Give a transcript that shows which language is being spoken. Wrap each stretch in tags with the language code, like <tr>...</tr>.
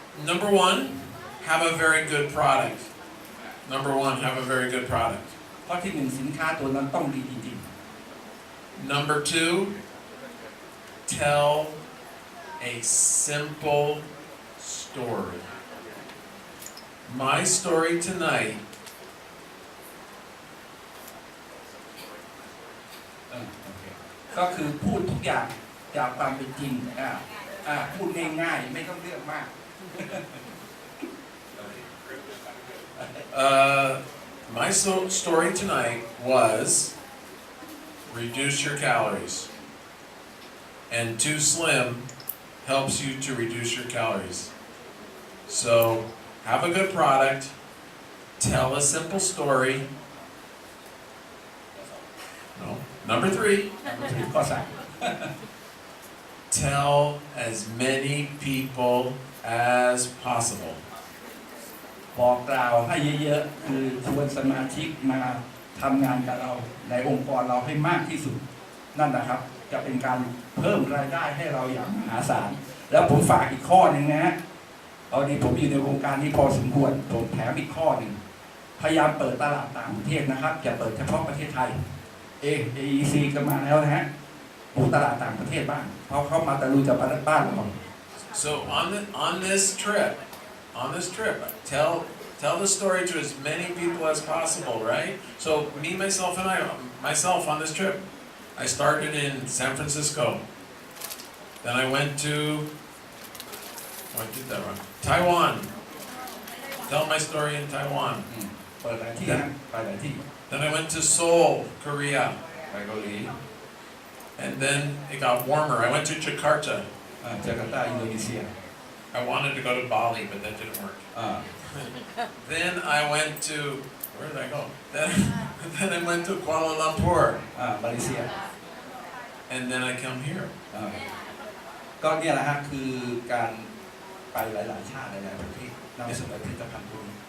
<en>Number one, have a very good product. Number one, have a very good product.</en> <th>ข้อที่หนึ่งสินค้าตัวนั้นต้องดีจริง</th> <en>Number two, tell a simple story. My story tonight</en> <th>ๆโอเคก็คือพูดทุกอย่างจากความเป็นจริงพูดง่ายๆไม่ต้องเลือกมาก</th> <en>My story tonight was reduce your calories. And 2sllim helps you to reduce your calories. So have a good product, tell a simple story. No. Number three,</en> <th>ข้อสาม</th> <en>tell as many people as possible.</en> <th>บอกกล่าวให้เยอะๆคือชวนสมาชิกมาทำงานกับเราในองค์กรเราให้มากที่สุดนั่นนะครับจะเป็นการเพิ่มรายได้ให้เราอย่างมหาศาลแล้วผมฝากอีกข้อหนึ่งนะฮะตอนนี้ผมอยู่ในวงการนี้พอสมควรผมแถมอีกข้อหนึ่งพยายามเปิดตลาดต่างประเทศนะครับอย่าเปิดเฉพาะประเทศไทยAEC ก็มาแล้วนะฮะปูตลาดต่างประเทศบ้างเพราะเขามาตะลุยจากบ้านเรา</th> <en>So on this trip, tell the story to as many people as possible, right? So me, myself on this trip, I started in San Francisco. Then I went to, I did that wrong, Taiwan. Tell my story in Taiwan.</en> <th>เปิดหลายที่นะไปหลายที่</th> <en>Then I went to Seoul, Korea.</en> <th>ไปเกาหลี</th> <en>And then it got warmer. I went to Jakarta.</en> <th>จาการ์ตาอินโดนีเซีย</th> <en>I wanted to go to Bali, but that didn't work. Then I went to, where did I go? Then I went to Kuala Lumpur.</en> <th>มาเลเซีย</th> <en>And then I come here.</en> <th>ก็เนี่ยแหละฮะคือการไปหลายๆชาติหลายๆประเทศนำเสนอผลิตภัณฑ์ตัวนี้</th>